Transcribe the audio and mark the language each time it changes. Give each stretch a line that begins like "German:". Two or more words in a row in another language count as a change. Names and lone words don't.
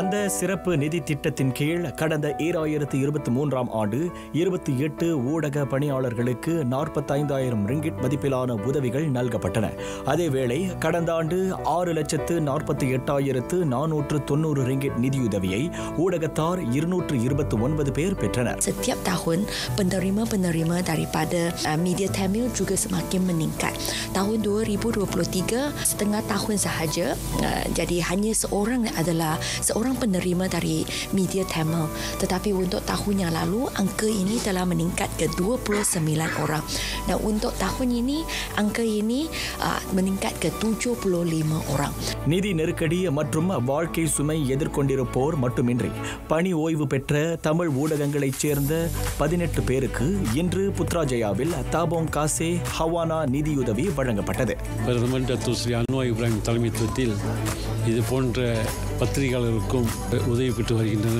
Tamil: அந்த சிறப்பு நிதி திட்டத்தின் கீழ் கடந்த 2023 ஆண்டு 28 ஊடக பணியாளர்களுக்கு 45,000 ரிங்கிட் மதிப்பிலான உதவிகள் நல்கப்பட்டன. அதேவேளை கடந்த ஆண்டு 6,48,490 ரிங்கிட் நிதியுதவியை ஊடகத்தார் 229 பேர் பெற்றனர்.
Malay: Setiap tahun penerima-penerima daripada media Tamil juga semakin meningkat. Tahun 2023 setengah tahun sahaja, jadi hanya seorang adalah seorang penerima dari media Tamil. Tetapi untuk tahun yang lalu angka ini telah meningkat ke 29 orang. Dan untuk tahun ini angka ini meningkat ke 75 orang.
Tamil: நிதி நெருக்கடி மற்றும் வாழ்க்கை சுமை எதிர்கொண்டிருப்போர் மட்டுமின்றி பணி ஓய்வு பெற்ற தமிழ் ஊடகங்களைச் சேர்ந்த 18 பேருக்கு இன்று புத்ராஜயாவில் தாபோங் காசே ஹவானா நிதியுதவி வழங்கப்பட்டது. பிரதமர் டாக்டர் ஸ்ரீ அன்வார் இப்ராஹிம் தலைமைத்துவத்தில் இது போன்ற பத்திரிகையாளர்களுக்கும் உதவி பெற்று வருகின்றனர்.